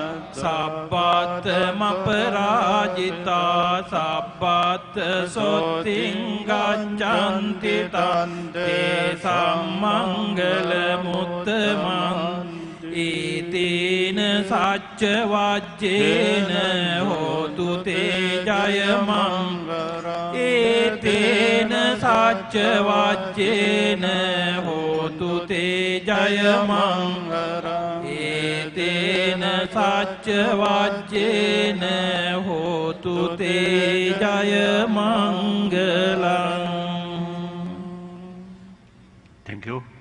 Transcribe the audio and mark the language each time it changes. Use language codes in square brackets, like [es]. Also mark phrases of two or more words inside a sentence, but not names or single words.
[pi] සබ්බතම පරාජිතා සබ්බත් සොත්තිං ගච්ඡන්ති තන්තේ සම්මංගල මුත්තමං ඊතේන සච්ච වජ්ජේන හෝතු තේ ජය මංගල ඊතේන සච්ච වජ්ජේන හෝතු තේ ජය මංගල ඊතේන සච්ච වජ්ජේන හෝතු තේ ජය මංගලං. [en] Thank you.